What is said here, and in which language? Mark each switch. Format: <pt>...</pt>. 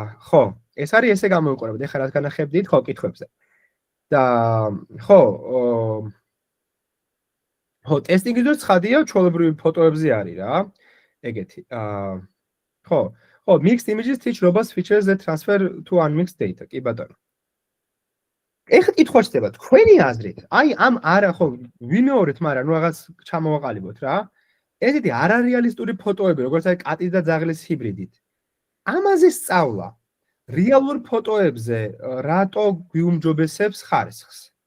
<ka>ხო, ეს არის ესე გამოიყურებოდა. ეხლა რაც განახებდით ხო კითხვებზე. და ხო, ხო, ტესტინგის დროს ცხადია, ჩვეულებრივი ფოტოებზე არის რა. ეგეთი.</ka> <en>ხო, mixed images teach robust features that transfer to unmixed data.</en> <ka>კი ბატონო. ეხლა კითხვა ხდება, თქვენი აზრით, აი ამ არა ხო, ვიმეორეთ, მაგრამ ნუ რაღაც ჩამოვაყალიბოთ რა. ესეთი არარეალისტური ფოტოები, როგორც არის კატის და ძაღლის ჰიბრიდით. ამაზე სწავლა რეალურ ფოტოებზე რატო გვიუმჯობესებს ხარისხს?</ka>